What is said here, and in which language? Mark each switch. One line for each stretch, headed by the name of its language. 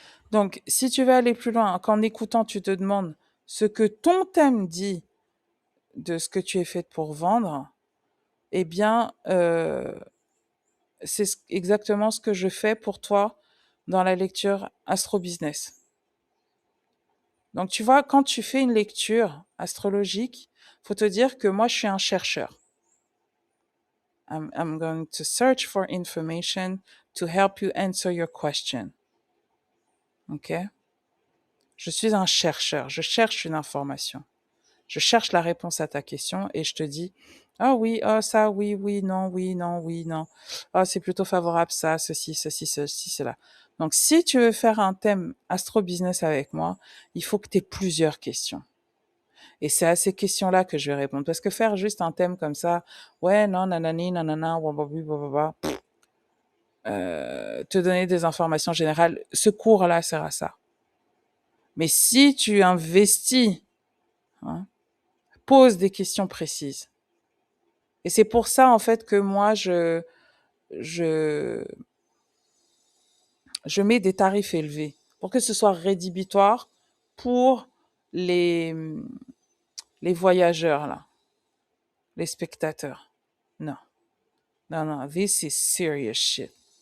French: Donc, si tu veux aller plus loin, qu'en écoutant, tu te demandes ce que ton thème dit de ce que tu es fait pour vendre, eh bien, c'est exactement ce que je fais pour toi dans la lecture Astro Business. Donc, tu vois, quand tu fais une lecture astrologique, faut te dire que moi, je suis un chercheur.
English: I'm going to search for information to help you answer your question.
French: OK? Je suis un chercheur. Je cherche une information. Je cherche la réponse à ta question et je te dis, ah oui, ah ça, oui, oui, non, oui, non, oui, non. Ah, c'est plutôt favorable ça, ceci, ceci, ceci, cela. Donc, si tu veux faire un thème astro-business avec moi, il faut que tu aies plusieurs questions. Et c'est à ces questions-là que je vais répondre. Parce que faire juste un thème comme ça, ouais, non, nanani, nanana, wababi, wababa, te donner des informations générales, ce cours-là sert à ça. Mais si tu investis, hein, pose des questions précises. Et c'est pour ça, en fait, que moi, je, je mets des tarifs élevés pour que ce soit rédhibitoire pour les, les voyageurs, là, les spectateurs.
English: Non, non, non, this is serious shit.